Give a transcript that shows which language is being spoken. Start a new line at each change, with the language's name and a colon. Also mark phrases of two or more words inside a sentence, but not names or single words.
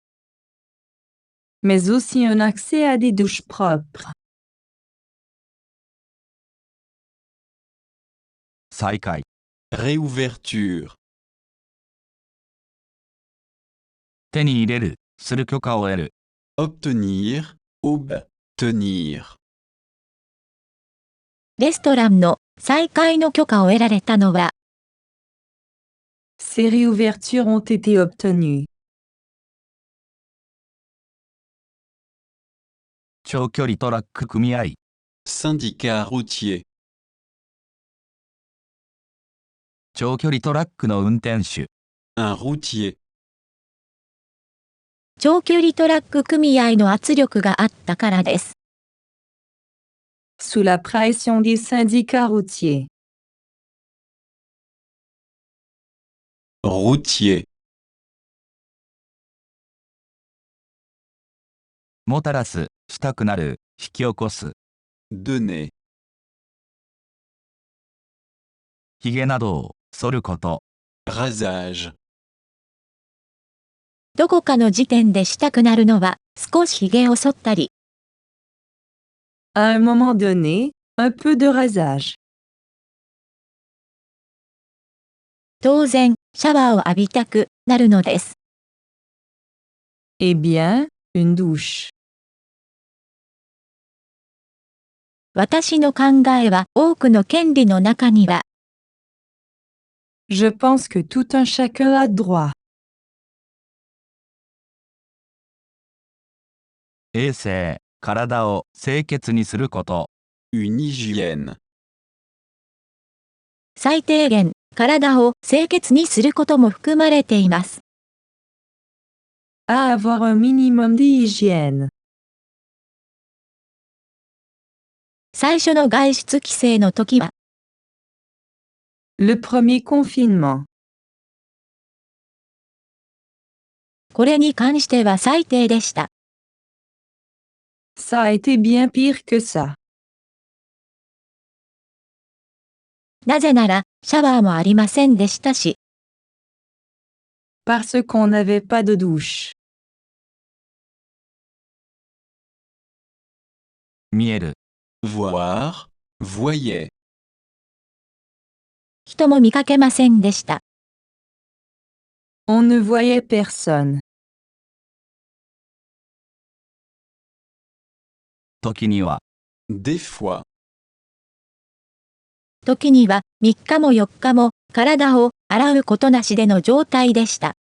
French: Mais aussi un accès à des douches propres.
Japanese: 再開。
French: réouverture,
Japanese: 手に入れる、する許可を得る。
French: obtenir, obtenir,
Japanese: レストランの再開の許可を得られたのは、
French: Ces réouvertures ont été obtenues.
Japanese: 長距離トラック組合。
French: syndicat routier,
Japanese: 長距離トラックの運転手。
French: un routier,
Japanese: 長距離トラック組合の圧力があったからです。
French: Sous la pression des syndicats routiers. routier,
Japanese: もたらす、したくなる、引き起こす。
French: donner,
Japanese: ひげなどを、剃ること。
French: rasage,
Japanese: どこかの時点でしたくなるのは、少し髭を剃ったり、
French: À un moment donné, un peu de rasage.
Japanese: 当然、シャワーを浴びたくなるのです。
French: Eh bien, une douche.
Japanese: 私の考えは多くの権利の中には、
French: Je pense que tout un chacun a droit.
Japanese: 衛生、体を清潔にすること。
French: une hygiène,
Japanese: 最低限、体を清潔にすることも含まれています。
French: À avoir un minimum d'hygiène.
Japanese: 最初の外出規制の時は、
French: Le premier confinement.
Japanese: これに関しては最低でした。
French: Ça a été bien pire que ça.
Japanese: なぜなら、シャワーもありませんでしたし、
French: Parce qu'on n'avait pas de douche.
Japanese: 見える。
French: voir, voyait,
Japanese: 人も見かけませんでした。
French: On ne voyait personne.
Japanese: 時には。
French: des fois,
Japanese: 時には3日も4日も体を洗うことなしでの状態でした。